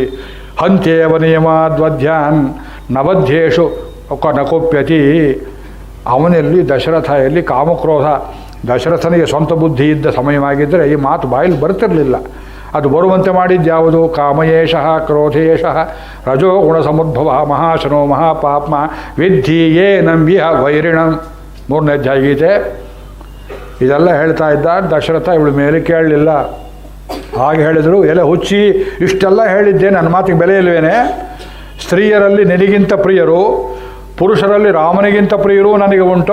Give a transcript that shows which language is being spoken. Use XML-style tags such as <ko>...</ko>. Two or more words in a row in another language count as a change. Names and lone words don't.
<sa>ಹಂತ್ಯೇವ ನಿಯಮಾದ್ವಧ್ಯಾನ್ ನವಧ್ಯೇಶು ನಕೋಪ್ಯತಿ.</sa> <kn>ಅವನಲ್ಲಿ ದಶರಥ ಎಲ್ಲಿ ಕಾಮಕ್ರೋಧ, ದಶರಥನಿಗೆ ಸ್ವಂತ ಬುದ್ಧಿ ಇದ್ದ ಸಮಯವಾಗಿದ್ದರೆ ಈ ಮಾತು ಬಾಯಲ್ಲಿ ಬರ್ತಿರಲಿಲ್ಲ. ಅದು ಬರುವಂತೆ ಮಾಡಿದ್ಯಾವುದು?</kn> <sa>ಕಾಮಯೇಷಃ ಕ್ರೋಧೇಷಃ ರಜೋ ಗುಣ ಸಮುದ್ಭವ ಮಹಾಶನೋ ಮಹಾಪಾಪ್ಮ ವಿದ್ಧಿ ಯೇ ನಂಬಿಹ ವೈರಿಣಂ.</sa> <kn>3ನೇ ಅಧ್ಯಾಯ ಗೀತೆ. ಇದೆಲ್ಲ ಹೇಳ್ತಾ ಇದ್ದ ದಶರಥ. ಇವಳ ಮೇಲೆ ಕೇಳಲಿಲ್ಲ. ಹಾಗೆ ಹೇಳಿದರು, ಎಲೆ ಹುಚ್ಚಿ, ಇಷ್ಟೆಲ್ಲ ಹೇಳಿದ್ದೆ, ನನ್ನ ಮಾತಿಗೆ ಬೆಲೆ ಇಲ್ವೇನೆ? ಸ್ತ್ರೀಯರಲ್ಲಿ ನಿನಗಿಂತ ಪ್ರಿಯರು, ಪುರುಷರಲ್ಲಿ ರಾಮನಿಗಿಂತ ಪ್ರಿಯರು ನನಗೆ ಉಂಟು.</kn>